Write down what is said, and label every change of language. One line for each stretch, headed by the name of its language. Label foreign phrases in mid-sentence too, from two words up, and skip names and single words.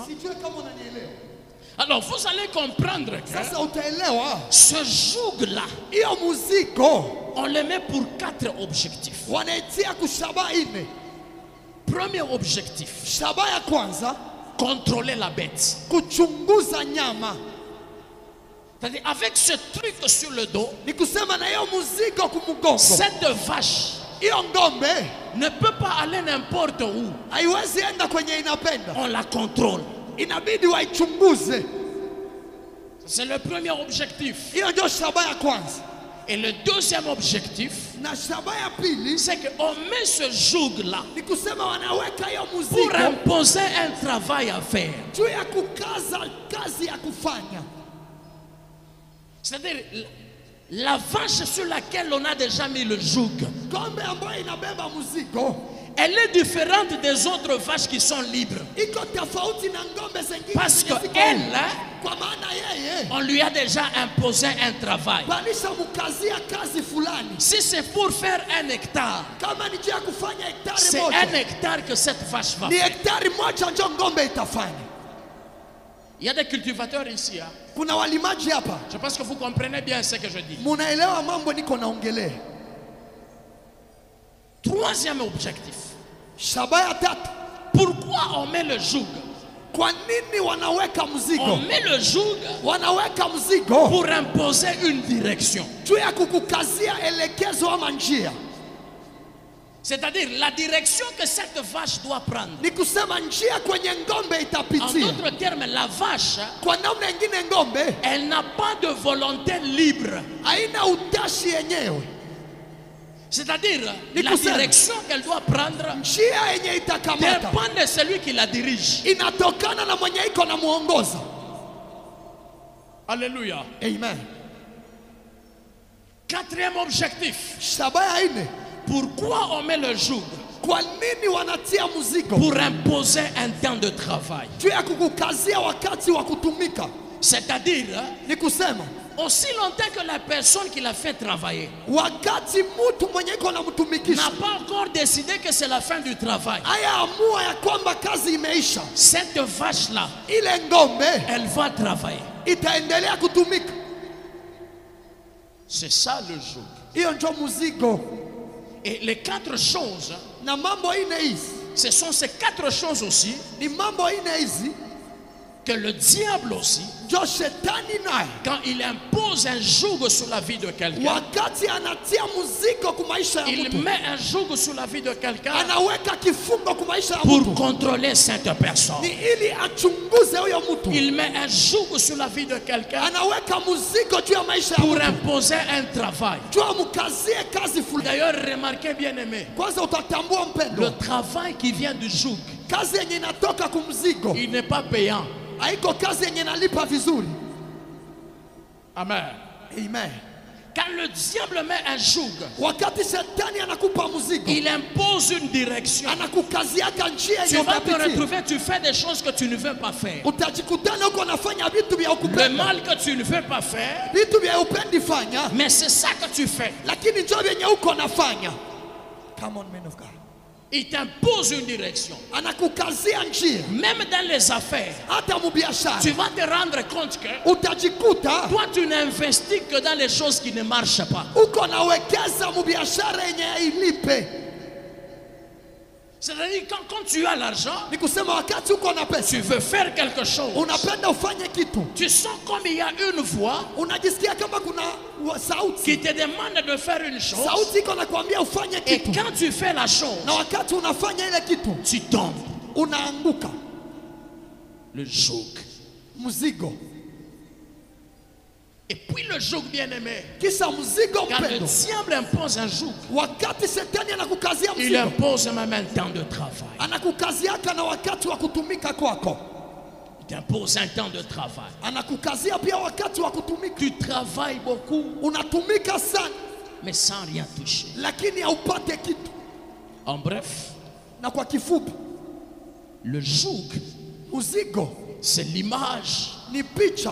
French: Alors vous allez comprendre que ce joug là, on le met pour 4 objectifs. Premier objectif, contrôler la bête. C'est-à-dire avec ce truc sur le dos,
Swahili: Ni kusema na hiyo mzigo kumgongo.
French: cette vache
Swahili: Hiyo ngombe
French: ne peut pas aller n'importe où.
Swahili: haiwezi enda kwenye inapenda.
French: On la contrôle.
Swahili: Inabidi waichunguze.
French: C'est le premier objectif.
Swahili: Hiyo ndio shabaha ya kwanza.
French: Et le deuxième objectif,
Swahili: Na shabaha ya pili
French: c'est qu'on met ce joug-là
Swahili: ni kusema wanaweka hiyo
French: pour
Swahili: mzigo
French: imposer un travail à faire.
Swahili: juu ya kukaza kazi ya kufanya.
French: C'est-à-dire, la vache sur laquelle on a déjà mis le joug,
Swahili: Ngombe ambayo inabeba mzigo
French: elle est différente des autres vaches qui sont libres.
Swahili: iko tofauti na ngombe zingine.
French: Parce
Swahili: zenye ziko
French: qu'elle,
Swahili: huru. Kwa maana yeye
French: on lui a déjà imposé un travail.
Swahili: balisha mukazia kazi fulani.
French: Si c'est pour faire un hectare,
Swahili: Kama ni juu ya kufanya hektari
French: c'est
Swahili: moja,
French: un hectare que cette vache va
Swahili: ni
French: faire.
Swahili: hektari moja ndio ngombe itafanya.
French: Il y a des cultivateurs ici. Hein.
Swahili: Kuna walimaji hapa,
French: Je pense que vous comprenez bien ce que je dis.
Swahili: munaelewa mambo niko naongelea.
French: Troisième objectif.
Swahili: Shabaha ya tatu,
French: Pourquoi on met le joug?
Swahili: kwa nini wanaweka
French: On
Swahili: mzigo?
French: met le joug
Swahili: Wanaweka mzigo
French: pour imposer une direction.
Swahili: juu ya kukukazia elekezo ama njia.
French: C'est-à-dire la direction que cette vache doit prendre.
Swahili: Ni kusema njia kwenye ngombe
French: En
Swahili: itapitia.
French: d'autres termes, la vache,
Swahili: Kwa namna ingine ngombe
French: elle n'a pas de volonté libre.
Swahili: haina utashi yenyewe.
French: C'est-à-dire
Swahili: Ni
French: la
Swahili: kusema,
French: direction qu'elle doit prendre
Swahili: njia yenye itakamata
French: dépend de celui qui la dirige.
Swahili: inatokana na mwenye iko na muongoza.
French: Alléluia.
Swahili: Amen.
French: Quatrième objectif.
Swahili: Shabaha ya ine,
French: Pourquoi on met le joug?
Swahili: kwa nini wanatia mzigo?
French: Pour imposer un temps de travail.
Swahili: Juu ya kukukazia wakati wa kutumika.
French: C'est-à-dire,
Swahili: Ni kusema
French: aussi longtemps que la personne qui l'a fait travailler
Swahili: wakati mtu mwenye iko na
French: n'a
Swahili: mtumikisha
French: pas encore décidé que c'est la fin du travail,
Swahili: haya amua ya kwamba kazi imeisha,
French: cette vache-là,
Swahili: ile ngombe
French: elle va travailler.
Swahili: itaendelea kutumika.
French: C'est ça le joug.
Swahili: Hiyo ndio mzigo.
French: Et les quatre choses,
Swahili: Na mambo ine hizi
French: ce sont ces quatre choses aussi
Swahili: ni mambo ine hizi
French: que le diable aussi,
Swahili: ndio shetani naye
French: quand il impose un joug sur la vie de quelqu'un,
Swahili: wakati anatia mzigo kwa maisha ya
French: il
Swahili: mtu,
French: met un joug sur la vie de quelqu'un
Swahili: anaweka kifungo kwa maisha ya
French: pour
Swahili: mtu
French: contrôler cette personne.
Swahili: ni ili achunguze huyo mtu.
French: Il met un joug sur la vie de quelqu'un
Swahili: Anaweka mzigo juu ya maisha ya
French: pour
Swahili: mtu,
French: imposer un travail.
Swahili: juu amkazie kazi fulani.
French: D'ailleurs, remarquez bien aimé,
Swahili: Kwanza utatambua
French: le
Swahili: mpendo,
French: travail qui vient du joug,
Swahili: kazi yenye inatoka kumzigo
French: il n'est pas payant.
Swahili: haiko kazi yenye inalipa vizuri.
French: Amen.
Swahili: Amen.
French: Quand le diable met un joug,
Swahili: Wakati shetani anakupa mzigo,
French: il impose une direction.
Swahili: anakukaziaka njia
French: Tu
Swahili: yenye
French: vas te
Swahili: utapitia.
French: retrouver, tu fais des choses que tu ne veux pas faire.
Swahili: Utajikutana huko unafanya vitu vya
French: Le
Swahili: ukupenda,
French: mal que tu ne veux pas faire,
Swahili: vitu vya upendi fanya,
French: mais c'est ça que tu fais.
Swahili: lakini njoo vyenye uko nafanya.
English: Come on, man of God.
French: Il t'impose une direction.
Swahili: Anakukazia njia,
French: Même dans les affaires,
Swahili: hata mubiashara
French: tu vas te rendre compte que
Swahili: utajikuta
French: toi, tu n'investis que dans les choses qui ne marchent pas.
Swahili: uko nawekeza mubiashara yenye hailipe.
French: C'est-à-dire quand tu as l'argent,
Swahili: Ni kusema wakati uko na pesa,
French: tu veux faire quelque chose.
Swahili: unapenda ufanye kitu,
French: Tu sens comme il y a une voix
Swahili: unajisikia kama kuna sauti,
French: qui te demande de faire une chose.
Swahili: sauti iko nakwambia ufanye
French: Et
Swahili: kitu,
French: quand tu fais la chose,
Swahili: na wakati unafanya ile kitu
French: tu tombes.
Swahili: unaanguka.
French: Le joug.
Swahili: Mzigo,
French: Et puis le joug bien-aimé.
Swahili: kisha mzigo
French: Quand le
Swahili: mpendo,
French: diable impose un joug,
Swahili: wakati shetani anakukazia
French: il
Swahili: mzigo,
French: impose même un temps de travail.
Swahili: anakukaziaka na wakati wa kutumika kwako,
French: Il t'impose un temps de travail.
Swahili: anakukazia pia wakati wa kutumika.
French: Tu travailles beaucoup,
Swahili: Unatumika sana,
French: mais sans rien toucher.
Swahili: lakini haupate kitu.
French: En bref,
Swahili: Na kwa kifupi,
French: le joug,
Swahili: mzigo
French: c'est l'image
Swahili: ni picha